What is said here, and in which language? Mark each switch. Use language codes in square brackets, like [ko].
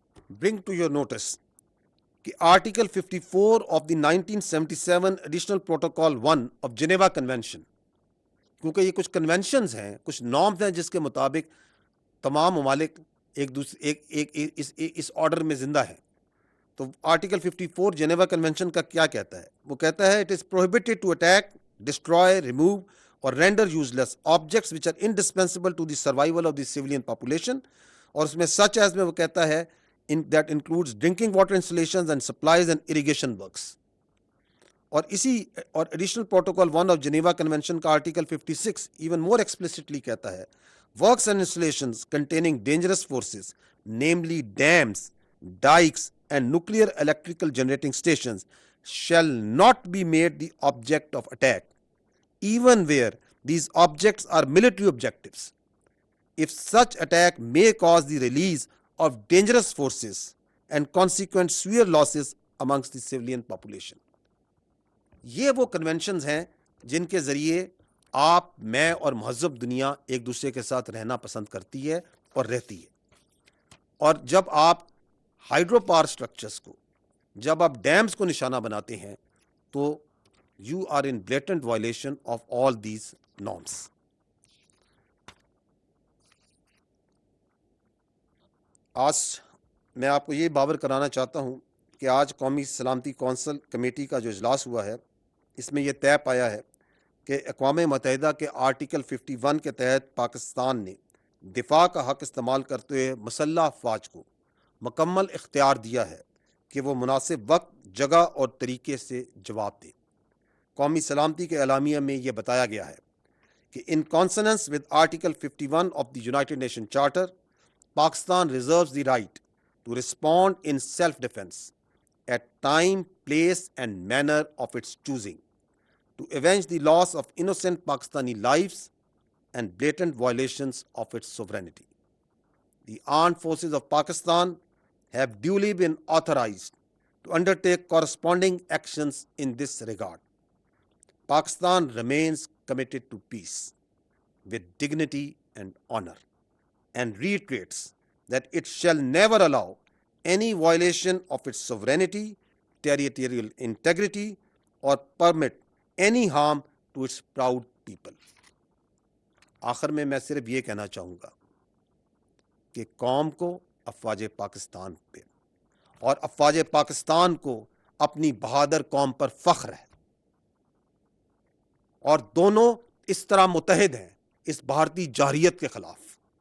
[en] bring to your notice [ur] کہ article 54 of the 1977 additional protocol 1 of Geneva convention, کیونکہ یہ کچھ کنونشنز ہیں، کچھ نارمز ہیں جس کے مطابق تمام ممالک ایک دوسرے اس آرڈر میں زندہ ہیں۔ تو آرٹیکل 54 جنیوا کنونشن کا کیا کہتا ہے؟ وہ کہتا ہے [en] It is prohibited to attack destroy, remove, or render useless objects which are indispensable to the survival of the civilian population. [ur] اور اس میں [en] such as [ur] میں وہ کہتا ہے [en] that includes drinking water installations and supplies and irrigation works. [ur] اور اسی اور [en] additional protocol 1 of Geneva convention کا article 56 even more explicitly [ur] کہتا ہے [en] Works and installations containing dangerous forces namely dams, dikes and nuclear electrical generating stations shall not be made the object of attack, even where these objects are military objectives, if such attack may cause the release of dangerous forces and consequent severe losses amongst the civilian population. [ur] یہ وہ conventions ہیں جن کے ذریعے آپ, میں اور مہذب دنیا ایک دوسرے کے ساتھ رہنا پسند کرتی ہے اور رہتی ہے. اور جب آپ ہائیڈرو پاور اسٹرکچرس کو, جب آپ ڈیمز کو نشانہ بناتے ہیں تو [en] You are in blatant violation of all these norms. [ur] آج میں آپ کو یہ باور کرانا چاہتا ہوں کہ آج قومی سلامتی کونسل کمیٹی کا جو اجلاس ہوا ہے اس میں یہ طے پایا ہے کہ اقوام متحدہ کے آرٹیکل 51 کے تحت پاکستان نے دفاع کا حق استعمال کرتے ہوئے مسلح افواج کو مکمل اختیار دیا ہے کہ وہ مناسب وقت, جگہ اور طریقے سے جواب دے. قومی سلامتی کے اعلامیہ میں یہ بتایا گیا ہے کہ [en] In consonance with article 51 of the United Nation Charter, Pakistan reserves the right to respond in self-defense at time, place and manner of its choosing, to avenge the loss of innocent Pakistani lives and blatant violations of its sovereignty. The armed forces of Pakistan have duly been authorized to undertake corresponding actions in this regard. Pakistan remains committed to peace with dignity and honor, and reiterates that it shall never allow any violation of its sovereignty, territorial integrity, or permit any harm to its proud people. [ur] آخر میں صرف یہ کہنا چاہوں گا کہ قوم کو افواج پاکستان پہ اور افواج پاکستان کو اپنی بہادر قوم پر فخر ہے, اور دونوں اس طرح متحد ہیں اس بھارتی جارحیت کے خلاف.